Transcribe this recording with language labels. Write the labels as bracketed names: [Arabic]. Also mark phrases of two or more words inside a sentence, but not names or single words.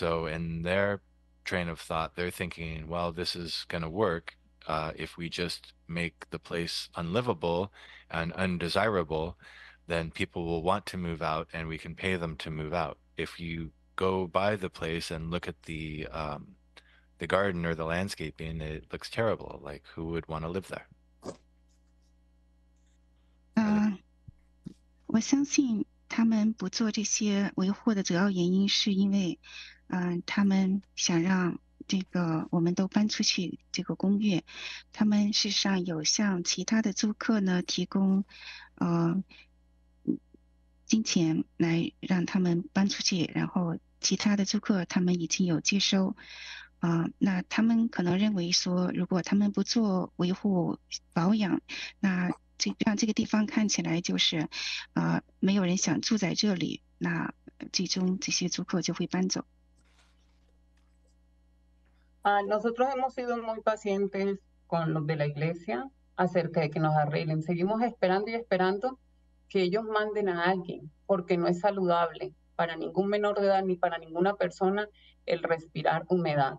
[English] So in their train of thought. They're thinking, well, this is going to work if we just make the place unlivable and undesirable, then people will want to move out and we can pay them to move out. If you go by the place and look at the garden or the landscaping, it looks terrible. Like, who would want to live there? [Chinese] 我相信他们不做这些维护的主要原因是因为，他们想让这个我们都搬出去这个公寓，他们事实上有向其他的租客呢提供，金钱来让他们搬出去，然后其他的租客他们已经有接收，那他们可能认为说，如果他们不做维护保养，那让这个地方看起来就是没有人想住在这里，那最终这些租客就会搬走。 [Spanish] Nosotros hemos sido muy pacientes con los de la iglesia acerca de que nos arreglen. Seguimos esperando y esperando que ellos manden a alguien, porque no es saludable para ningún menor de edad ni para ninguna persona el respirar humedad.